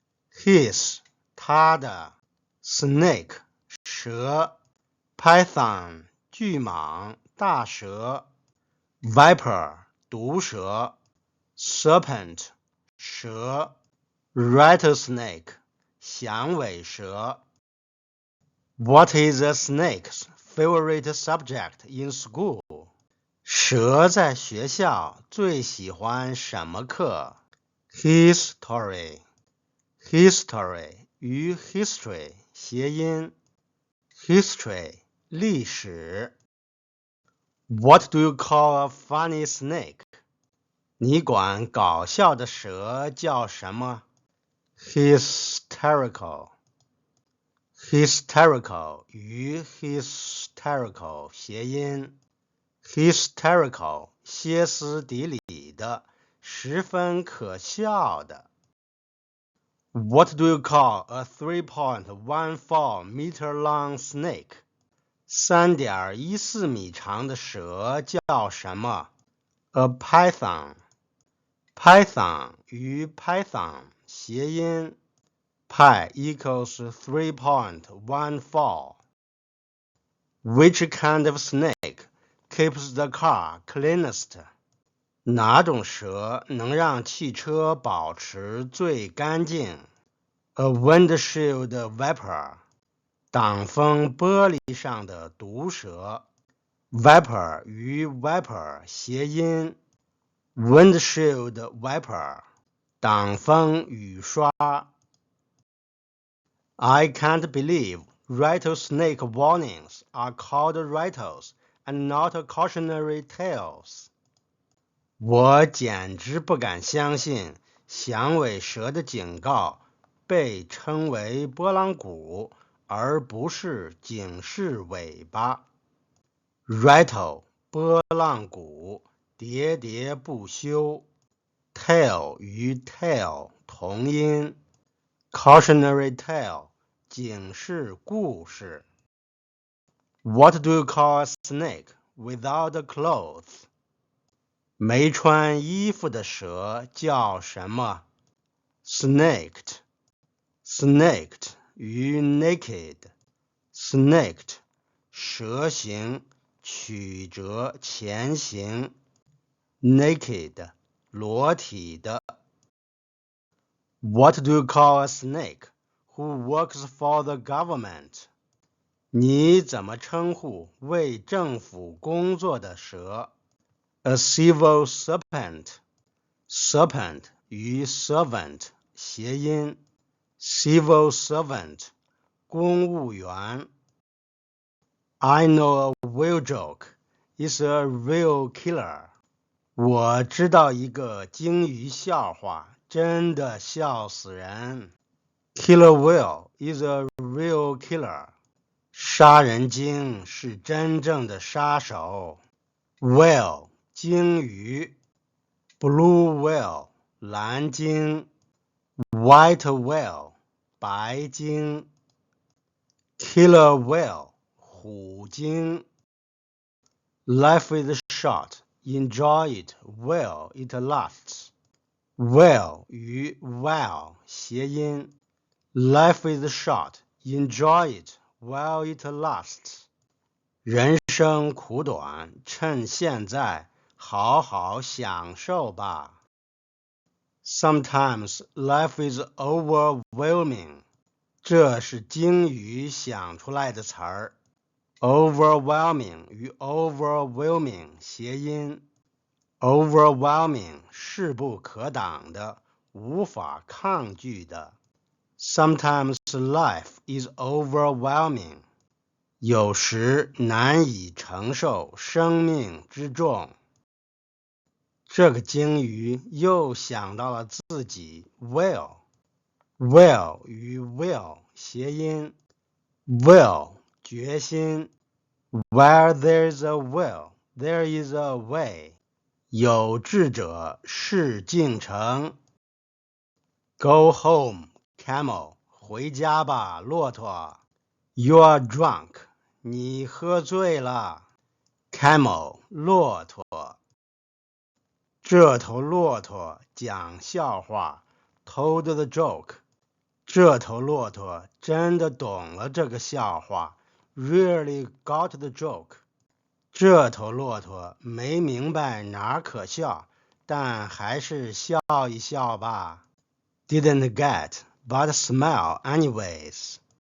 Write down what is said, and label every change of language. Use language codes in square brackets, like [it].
[en] hiss 它的 snake 蛇 python 巨蟒大蛇 viper 毒蛇 serpent 蛇 rattlesnake 响尾蛇 What is a snake's favorite subject in school? [zh] 蛇在学校最喜欢什么课 ？History. [en] History 与 history 谐音 history 历史 What do you call a funny snake? [zh] 你管搞笑的蛇叫什么 ？Hysterical. Hysterical 与 hysterical 谐音 hysterical 歇斯底里的，十分可笑的。 [en] What do you call a 3.14 meter long snake? [zh] 3.14米长的蛇叫什么 ？ [en] A python. Python 与 python 谐音 pi equals 3.14. Which kind of snake keeps the car cleanest? [zh] 哪种蛇能让汽车保持最干净 ？ [en] A windshield viper. [zh] 挡风玻璃上的毒蛇 [en] Viper 与 viper 谐音 windshield viper 挡风雨刷 I can't believe rattlesnake warnings are called rattles and not cautionary tales. [zh] 我简直不敢相信响尾蛇的警告被称为拨浪鼓而不是警示尾巴 Rattle 拨浪鼓喋喋不休 Tale 与 tale 同音 Cautionary tale 警示故事 What do you call a snake without clothes? 没穿衣服的蛇叫什么 Snaked. [en] Snaked 与 naked. Snaked 蛇形曲折前行 Naked 裸体的 What do you call a snake who works for the government? [zh] 你怎么称呼为政府工作的蛇 [en] A civil serpent. Serpent 与 servant 谐音 Civil servant 公务员 I know a whale joke is a real killer. [zh] 我知道一个鲸鱼笑话，真的笑死人。 [en] Killer whale is a real killer. [zh] 杀人鲸是真正的杀手。 [en] Whale 鲸鱼 Blue whale 蓝鲸 White whale 白鲸 Killer whale 虎鲸 Life is short, enjoy it while it lasts. While 与 while 谐音 Life is short, enjoy it while it lasts. [zh] 人生苦短，趁现在好好享受吧。 [en] Sometimes life is overwhelming. [zh] 这是鲸鱼想出来的词儿。Overwhelming 与 overwhelming 谐音 Overwhelming 势不可挡的，无法抗拒的。 [en] Sometimes life is overwhelming. [zh] 有时难以承受生命之重。这个鲸鱼又想到了自己 will. [en] Will 与 will 谐音 Will 决心 Where there's a will, there is a way. [zh] 有志者事竟成 [en] Go home, camel. [zh] 回家吧，骆驼 [en] You are drunk. [zh] 你喝醉了 Camel 骆驼，这头骆驼讲笑话 [en] told the joke， [zh] 这头骆驼真的懂了这个笑话 [en] really got the joke， [zh] 这头骆驼没明白哪儿可笑，但还是笑一笑吧 [en] didn't get but smile anyways。